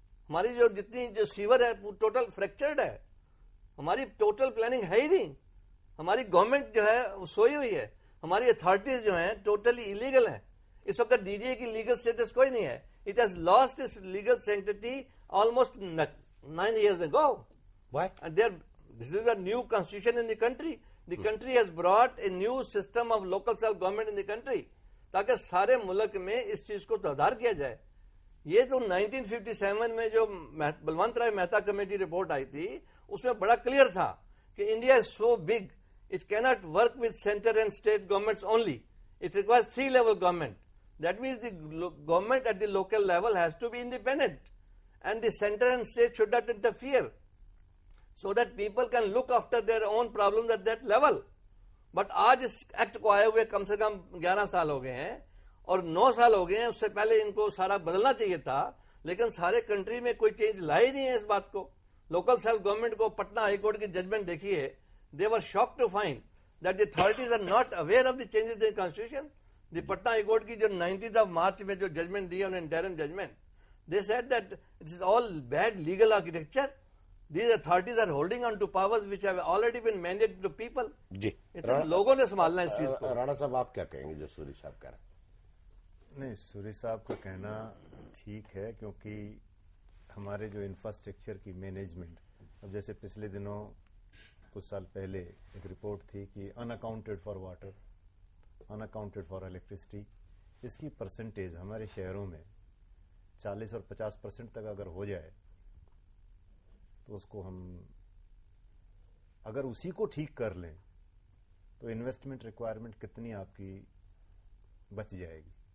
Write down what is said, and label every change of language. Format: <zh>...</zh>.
<ur>ہماری جو جتنی جو سیور ہے وہ ٹوٹل فریکچرڈ ہے. ہماری ٹوٹل پلاننگ ہے ہی نہیں. ہماری گورنمنٹ جو ہے وہ سوئی ہوئی ہے. ہماری اتھارٹیز جو ہیں ٹوٹلی ایلیگل ہیں. اس وقت ڈی جی اے کی لیگل اسٹیٹس کوئی نہیں ہے.</ur> <en>It has lost its legal sanctity almost 9 years ago. Why? And this is a new constitution in the country. The country has brought a new system of local self government in the country.</en> <ur>تاکہ سارے ملک میں اس چیز کو سدھار کیا جائے. یہ تو 1957 میں جو بلونت رائے مہتا کمیٹی رپورٹ آئی تھی اس میں بڑا کلیئر تھا کہ</ur> <en>India is so big, it can't work with centre and state governments only. It requires 3 level government. That means the government at the local level has to be independent and the center and state should not interfere so that people can look after their own problems at that level. But</en> <ur>آج اس act کو آئے ہوئے کم سے کم 11 سال ہو گئے ہیں اور 9 سال ہو گئے ہیں. اس سے پہلے ان کو سارا بدلنا چاہیے تھا, لیکن سارے کنٹری میں کوئی چینج لائے نہیں ہے اس بات کو. لوکل سیلف گورنمنٹ کو پٹنہ ہائی کورٹ کی ججمنٹ دیکھیے,</ur> <en>They were shock to find that the authorities are not aware of the changes in constitution.</en> <ur>The Patna high court کی جو 19 مارچ میں جو ججمنٹ دی انہوں نے interim judgment,</ur> <en>They said that it is all bad legal architecture. These authorities are holding on to powers which have already been mandated to people.</en> <ur>جی لوگوں نے سنبھالنا اس چیز کو. رانا صاحب آپ کیا کہیں گے جو سوری صاحب کہہ رہے ہیں؟ نہیں, سوری صاحب کا کہنا ٹھیک ہے, کیونکہ ہمارے جو انفراسٹرکچر کی مینجمنٹ, اب جیسے پچھلے دنوں کچھ سال پہلے ایک رپورٹ تھی کہ ان accounted for water, in accounted for electricity, اس کی پرسنٹیج ہمارے شہروں میں 40 اور 50% تک اگر ہو جائے تو اس کو ہم اگر اسی کو ٹھیک کر لیں تو انویسٹمنٹ ریکوائرمنٹ کتنی آپ کی بچ جائے گی.</ur>